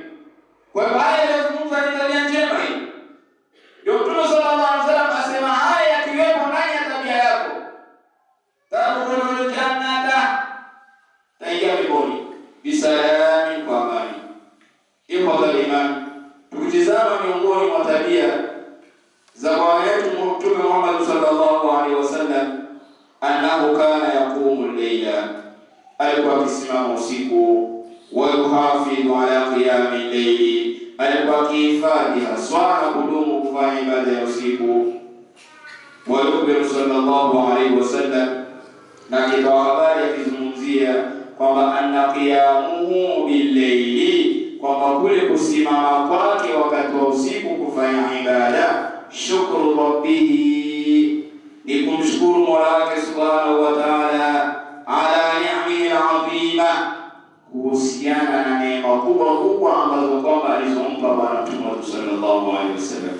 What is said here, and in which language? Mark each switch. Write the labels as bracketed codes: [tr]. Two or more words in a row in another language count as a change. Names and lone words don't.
[sw] Kwa hivyo haya yanazungumza ni tabia njema hii. Ndio Mtume [ar] صلى الله عليه وسلم [sw] asema haya yakiwepo ndani ya tabia yako, [ar] تدخل الجنة, [sw] taingia peponi bisalami, kwa amani. Ipo imani. Tukitizama miongoni mwa tabia za bwana wetu Mtume Muhammad [ar] صلى الله عليه وسلم, أنه كان يقوم الليل, [sw] alikuwa akisimama usiku, [ar] ويحافظ على قيام الليل, [sw] alikuwa akihifadhi haswa na kudumu kufanya ibada ya usiku. [ar] ويخبر صلى الله عليه وسلم, [sw] na kitoa habari akizungumzia kwamba [ar] أن قيامه بالليل, [sw] kwamba kule kusimama kwake wakati wa usiku kufanya ibada, [ar] شكر ربه, [sw] ni kumshukuru Mola wake [ar] سبحانه وتعالى, على نعمه العظيمة, [sw] kuhusiana na neema kubwa ambazo kwamba alizompa Bwana Mtume [ar] صلى الله عليه وسلم.